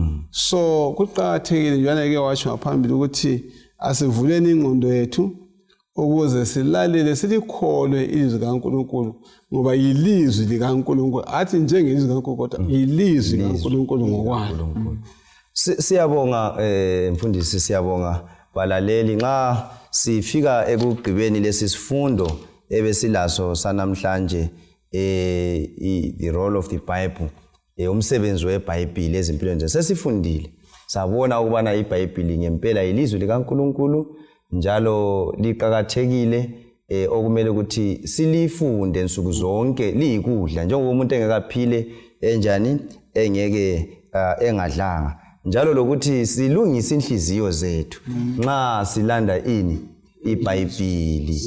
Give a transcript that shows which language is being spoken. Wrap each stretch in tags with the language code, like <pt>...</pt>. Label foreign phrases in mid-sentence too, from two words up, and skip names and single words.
<nd>so kuqhakathekile njalo ke watsho ngaphambili ukuthi asivuleni ingqondo yethu ukuze silalele silikholwe ilizwi likaNkulunkulu ngoba yilizwi likaNkulunkulu athi njengelizwi likaNkulunkulu kodwa yilizwi likaNkulunkulu ngokwalo. Siyabonga mfundisi, siyabonga balaleli. Nxa sifika ekugqibeni lesi sifundo ebesilaso sanamhlanje,</nd> <en>the role of the Bible,</en> <nd>umsebenzi weBhayibheli ezimpilweni zethu, sesifundile sabona ukubana iBhayibheli ngempela ilizwi likaNkulunkulu njalo liqhakathekile, okumele ukuthi silifunde nsuku zonke, liyikudla njengoba umuntu engekaphile enjani engeke engadlanga, njalo lokuthi silungise inhliziyo zethu nxa silanda ini iBhayibheli.</nd>